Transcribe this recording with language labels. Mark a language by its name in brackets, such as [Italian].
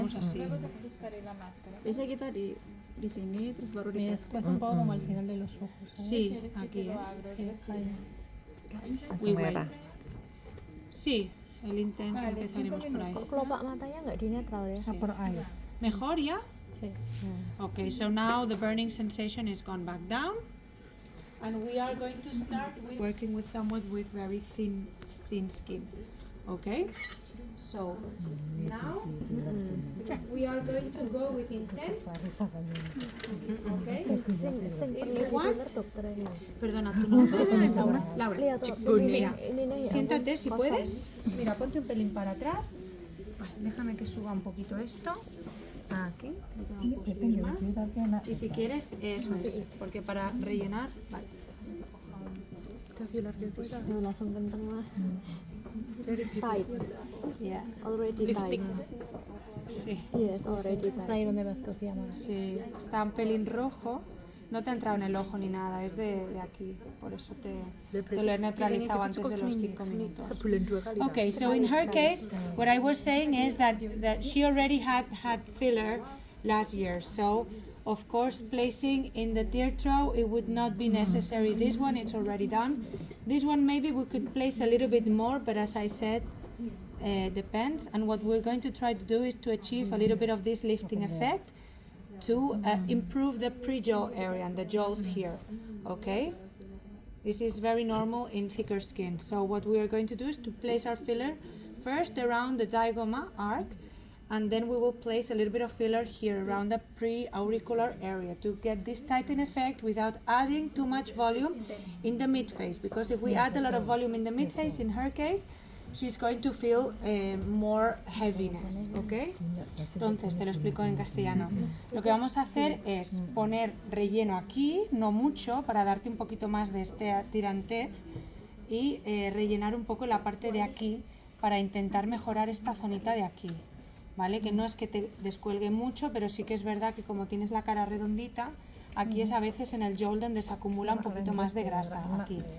[Spanish] empezamos así. [Indonesian] Biasanya kita di sini terus baru [Spanish] Me descuesta un poco como al final de los ojos. ¿sabes? Sí, aquí, Sí, ahí. [Indonesian] Langsung merah. [Spanish] Sí, el intenso empezaremos por ahí. [Indonesian] Kelopak matanya nggak di netral ya? [English] Super ice. [Spanish] ¿Mejor ya? Sí. [English] Okay, so now the burning sensation is gone back down, and we are going to start working with someone with very thin skin. Okay, so now we are going to go with intense. Okay, if you want. [Spanish] Perdona, tu nombre. [English] Laura. [Spanish] Mira, siéntate si puedes. Mira, ponte un pelín para atrás. Vale, déjame que suba un poquito esto. Aquí, creo que vamos a subir más. Y si quieres, eso es, porque para rellenar, vale. [Indonesian] No, langsung kenceng lah. [English] Tight. Yeah. Already tight. [Spanish] Sí, [English] Yes, already tight. [Spanish] ahí donde más cocía más. sí, está un pelín rojo. No te ha entrado en el ojo ni nada, es de aquí, por eso te lo he neutralizado antes de los 5 minutos. [English] Okay, so in her case, what I was saying is that she already had filler last year, so of course placing in the tear trough it would not be necessary. This one it's already done. This one maybe we could place a little bit more, but as I said, depends. And what we're going to try to do is to achieve a little bit of this lifting effect to improve the pre-jaw area and the jaws here, okay? This is very normal in thicker skin. So what we are going to do is to place our filler first around the zygoma arc, and then we will place a little bit of filler here around the pre-auricular area to get this tighten effect without adding too much volume in the midface, because if we add a lot of volume in the midface, in her case, she's going to feel more heaviness, okay? [Spanish] Entonces, te lo explico en castellano. Lo que vamos a hacer es poner relleno aquí, no mucho, para darte un poquito más de este tirantez, y rellenar un poco la parte de aquí para intentar mejorar esta zonita de aquí, ¿vale? Que no es que te descuelgue mucho, pero sí que es verdad que como tienes la cara redondita, aquí es a veces en el jaw donde se acumula un poquito más de grasa, aquí.